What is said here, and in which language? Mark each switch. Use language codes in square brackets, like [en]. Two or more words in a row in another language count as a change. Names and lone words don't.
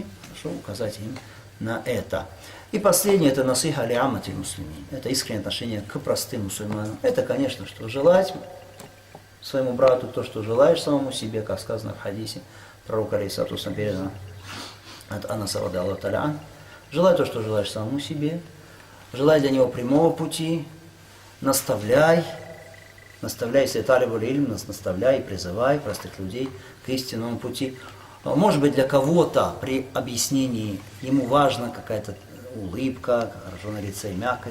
[ru] Хорошо, указать им на это. И последнее — это [ar] نصيحة لعامة المسلمين. [ru] Это искреннее отношение к простым мусульманам. Это, конечно, что желать своему брату то, что желаешь самому себе, как сказано в хадисе пророка [ar] عليه الصلاة والسلام, [ru] передано от Анаса [ar] رضي الله تعالى عنه. [ru] Желай то, что желаешь самому себе. Желай для него прямого пути. Наставляй, если [ar] طالب العلم, [ru] наставляй, призывай простых людей к истинному пути. Может быть, для кого-то при объяснении ему важна какая-то улыбка, хорошо на лице, мягкость.